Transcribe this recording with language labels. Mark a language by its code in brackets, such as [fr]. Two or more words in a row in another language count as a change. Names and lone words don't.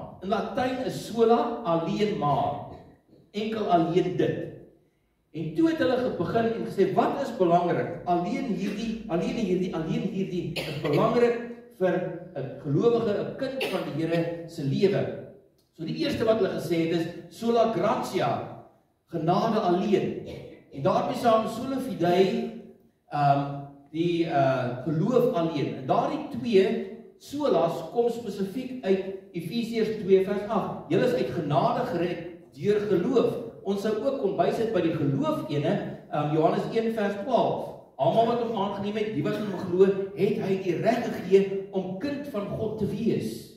[af] In Latyn is sola alleen maar, enkel alleen dit. En toe het hulle begin en gesê, wat is belangrik? Alleen hierdie is belangrik vir 'n gelowige, 'n kind van die Here se lewe. So die eerste wat hulle gesê het is [la] sola gratia, [af] genade alleen. En daarmee saam [la] sola fidei, [af] die geloof alleen. En daardie 2 solas kom spesifiek uit Efesiërs 2 vers 8. Julle is uit genade gered deur geloof. Ons sou ook kon bysit by die geloof ene, Johannes 1 vers 12. Almal wat hom aangeneem het, die wat in hom glo, het hy die reg gegee om kind van God te wees.